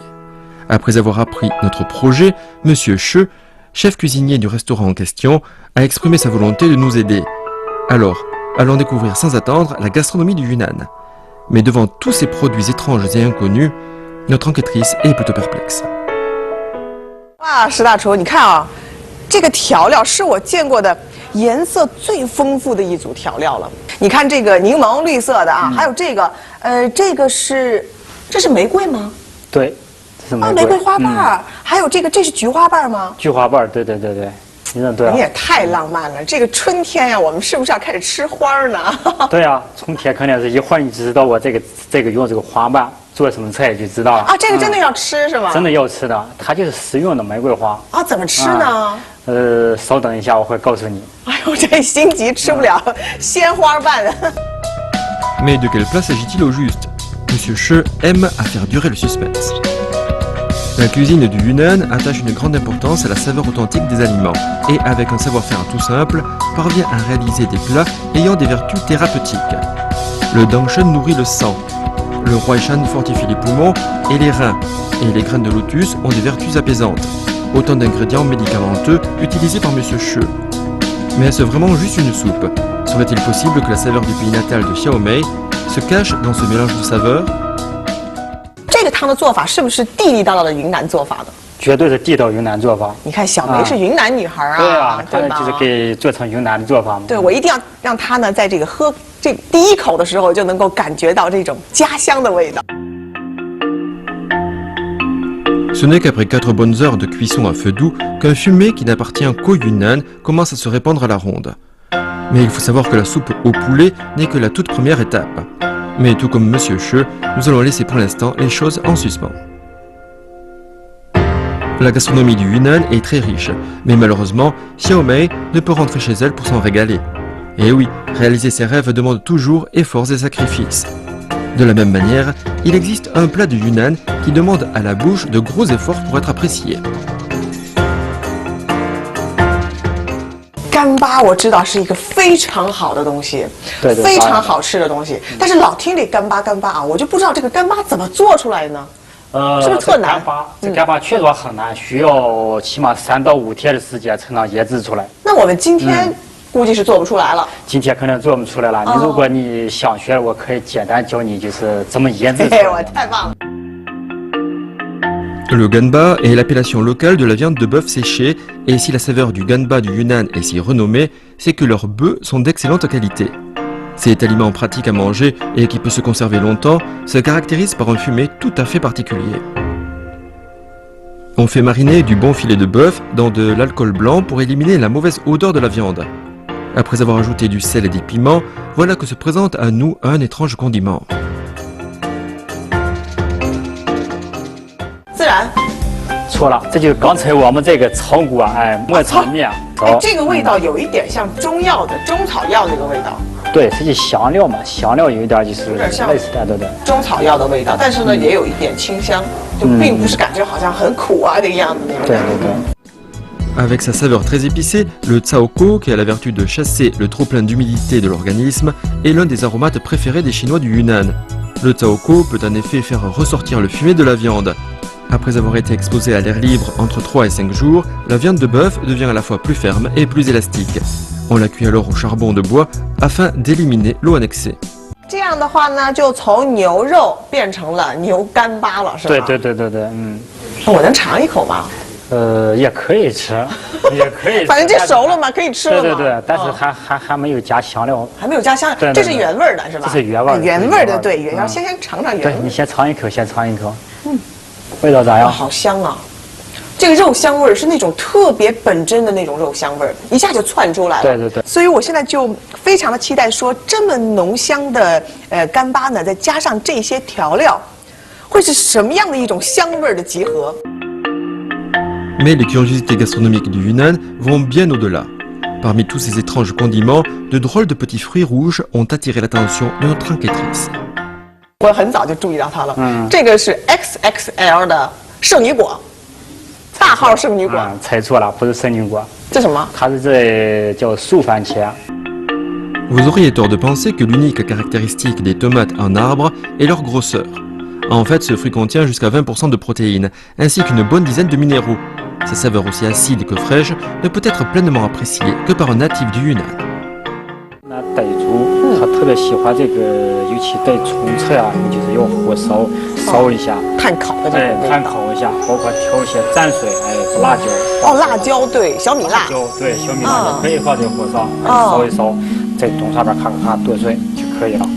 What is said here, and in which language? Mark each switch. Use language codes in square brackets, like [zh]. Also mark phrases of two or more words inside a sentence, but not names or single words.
[fr] Après avoir appris notre projet, Monsieur Che, chef cuisinier du restaurant en question, a exprimé sa volonté de nous aider. Alors, allons découvrir sans attendre la gastronomie du Yunnan. Mais devant tous ces produits étranges et inconnus, notre enquêtrice est plutôt perplexe. [zh] Ah, 石大厨，你看啊，这个调料是我见过的颜色最丰富的一组调料了。你看这个柠檬绿色的啊，还有这个，这个是，这是玫瑰吗？对，这是玫瑰。玫瑰花瓣儿，还有这个，这是菊花瓣吗？菊花瓣，对对对对，你认对了。你也太浪漫了，这个春天呀，我们是不是要开始吃花呢？对啊，春天肯定是一会儿你就知道我这个用这个花瓣做什么菜就知道了。啊，这个真的要吃是吗？真的要吃的，它就是食用的玫瑰花。啊，怎么吃呢？稍等一下，我会告诉你。哎呦，这心急吃不了鲜花瓣。 [fr] Mais de quel plat s'agit-il au juste? Monsieur Che aime à faire durer le suspense. La cuisine du Yunnan attache une grande importance à la saveur authentique des aliments et, avec un savoir-faire tout simple, parvient à réaliser des plats ayant des vertus thérapeutiques. Le Dangshen nourrit le sang, le Huaishan fortifie les poumons et les reins, et les graines de lotus ont des vertus apaisantes. Autant d'ingrédients médicamenteux utilisés par Monsieur Che. Mais est-ce vraiment juste une soupe? Serait-il possible que la saveur du pays natal de Xiaomei se cache dans ce mélange de saveurs? [zh] 这个汤的做法是不是地地道道的云南做法的？绝对是地道云南做法。你看小梅是云南女孩啊，对啊，她对吧？就是给做成云南的做法嘛。对，我一定要让她呢，在这个喝这第一口的时候就能够感觉到这种家乡的味道。 [fr] Ce n'est qu'après 4 bonnes heures de cuisson à feu doux qu'un fumet qui n'appartient qu'au Yunnan commence à se répandre à la ronde. Mais il faut savoir que la soupe au poulet n'est que la toute première étape. Mais tout comme Monsieur Che, nous allons laisser pour l'instant les choses en suspens. La gastronomie du Yunnan est très riche, mais malheureusement, Xiaomei ne peut rentrer chez elle pour s'en régaler. Et oui, réaliser ses rêves demande toujours efforts et sacrifices. De la même manière, il existe un plat du Yunnan qui demande à la bouche de gros efforts pour être apprécié. [zh] 干巴我知道是一个非常好的东西，对对，非常好吃的东西。但是老听这干巴啊，我就不知道这个干巴怎么做出来呢？是不是特难？这干巴确实很难，需要起码3到5天的时间才能腌制出来。那我们今天估计是做不出来了。今天可能做不出来了。你如果你想学，我可以简单教你，就是怎么腌制出来。我太棒了。 [fr] Le ganba est l'appellation locale de la viande de bœuf séchée, et si la saveur du ganba du Yunnan est si renommée, c'est que leurs bœufs sont d'excellente qualité. Cet aliment pratique à manger et qui peut se conserver longtemps se caractérise par un fumet tout à fait particulier. On fait mariner du bon filet de bœuf dans de l'alcool blanc pour éliminer la mauvaise odeur de la viande. Après avoir ajouté du sel et des piments, voilà que se présente à nous un étrange condiment. [zh] 孜然，错了，这就是刚才我们这个草菇啊，哎，磨成面。哎，这个味道有一点像中药的中草药那个味道。对，实际香料嘛，香料有一点就是有点像类似的，对。中草药的味道，但是呢，也有一点清香，就并不是感觉好像很苦啊这个样子那种。对对对。 [fr] Avec sa saveur très épicée, le tsaoko, qui a la vertu de chasser le trop-plein d'humidité de l'organisme, est l'un des aromates préférés des Chinois du Yunnan. Le tsaoko peut en effet faire ressortir le fumet de la viande. Après avoir été exposée à l'air libre entre 3 et 5 jours, la viande de bœuf devient à la fois plus ferme et plus élastique. On la cuit alors au charbon de bois afin d'éliminer l'eau annexée. [zh] 这样的话呢，就从牛肉变成了牛干巴了，是吧？对，我能尝一口吗？也可以吃，也可以吃。反正这熟了嘛，可以吃了嘛。对，但是还没有加香料。还没有加香料，这是原味的是吧？这是原味。原味的，对，要先尝尝原味。对，你先尝一口，味道咋样？好香啊！这个肉香味是那种特别本真的那种肉香味，一下就窜出来了。对。所以我现在就非常的期待，说这么浓香的干巴呢，再加上这些调料，会是什么样的一种香味的集合？ [fr] Mais les curiosités gastronomiques du Yunnan vont bien au-delà. Parmi tous ces étranges condiments, de drôles de petits fruits rouges ont attiré l'attention de notre enquêtrice. [zh] 我很早就注意到它了，这个是 XXL 的圣女果，大号圣女果。猜错了，不是圣女果。这什么？它是这叫素番茄。 [fr] Vous auriez tort de penser que l'unique caractéristique des tomates en arbre est leur grosseur. En fait, ce fruit contient jusqu'à 20% de protéines, ainsi qu'une bonne dizaine de minéraux. Sa saveur aussi acide que fraîche ne peut être pleinement appréciée que par un natif du Yunnan. [zh] 那傣族他特别喜欢这个，尤其带葱菜啊，就是要火烧一下，炭烤的这个。对，炭烤一下，包括调一些蘸水，哎，辣椒。哦，辣椒对，小米辣。对，小米辣也可以放这个火烧，烧一烧，在洞上面咔咔剁碎就可以了。